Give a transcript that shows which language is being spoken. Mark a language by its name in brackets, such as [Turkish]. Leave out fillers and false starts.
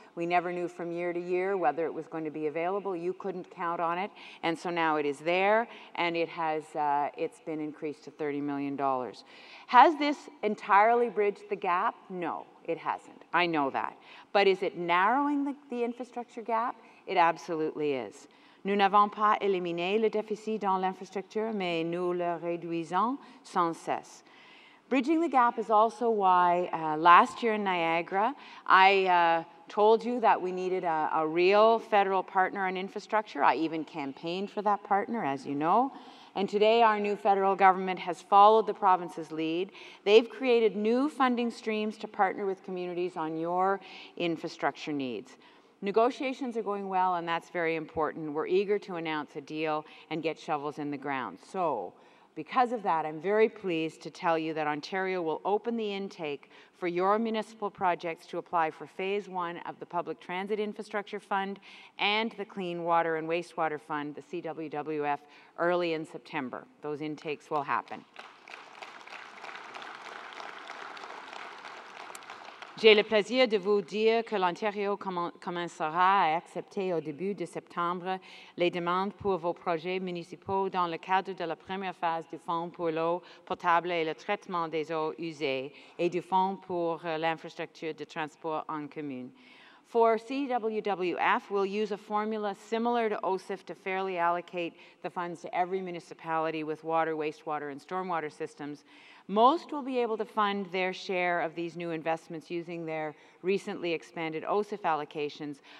[English] We never knew from year to year whether it was going to be available. You couldn't count on it. And so now it is there, and it's been increased to $30 million. Has this entirely bridged the gap? No, it hasn't. I know that. But is it narrowing the infrastructure gap? It absolutely is. [French] Nous n'avons pas éliminé le déficit dans l'infrastructure, mais nous le réduisons sans cesse. [English] Bridging the gap is also why last year in Niagara, I told you that we needed a real federal partner on infrastructure. I even campaigned for that partner, as you know. And today our new federal government has followed the province's lead. They've created new funding streams to partner with communities on your infrastructure needs. Negotiations are going well, and that's very important. We're eager to announce a deal and get shovels in the ground. So, because of that, I'm very pleased to tell you that Ontario will open the intake for your municipal projects to apply for Phase 1 of the Public Transit Infrastructure Fund and the Clean Water and Wastewater Fund, the CWWF, early in September. Those intakes will happen. [French] J'ai le plaisir de vous dire que l'Ontario commencera à accepter au début de septembre les demandes pour vos projets municipaux dans le cadre de la première phase du Fonds pour l'eau potable et le traitement des eaux usées et du Fonds pour l'infrastructure de transport en commun. [English] For CWWF, we'll use a formula similar to OSIF to fairly allocate the funds to every municipality with water, wastewater, and stormwater systems. Most will be able to fund their share of these new investments using their recently expanded OSIF allocations,